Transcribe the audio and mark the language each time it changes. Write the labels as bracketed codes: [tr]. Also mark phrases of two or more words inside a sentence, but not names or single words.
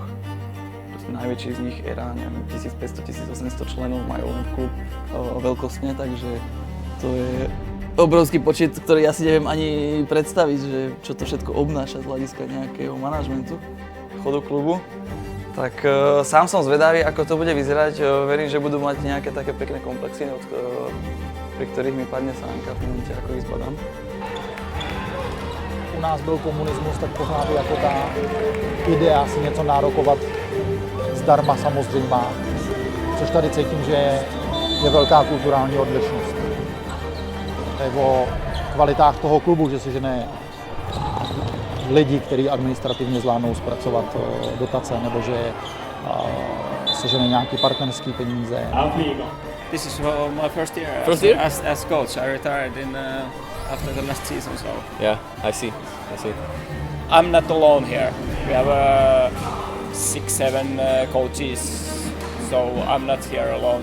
[sk] Najväčší z nich era, neviem, 1500-1800 členov majú len klub veľkostne, takže to je obrovský počet, ktorý ja si neviem ani predstaviť, že čo to všetko obnáša z hľadiska nejakého manažmentu, chodu klubu. Tak sám som zvedavý, ako to bude vyzerať. Verím, že budú mať nejaké také pekné komplexy, pri ktorých mi padne sánka v momente, ako ich zbadám. [cs] U nás byl komunismus, tak pořád jako ta idea si něco nárokovat zdarma samozřejmá, což tady cítím, že je velká kulturální odlišnost. To je o kvalitách toho klubu, že si žene lidi, kteří administrativně zvládnou zpracovat dotace, nebo že si žene nějaký partnerský peníze. [en] This is my first year, as coach. I retired after the last season, so Yeah, I see. I'm not alone here. We have 6-7 coaches, so I'm not here alone.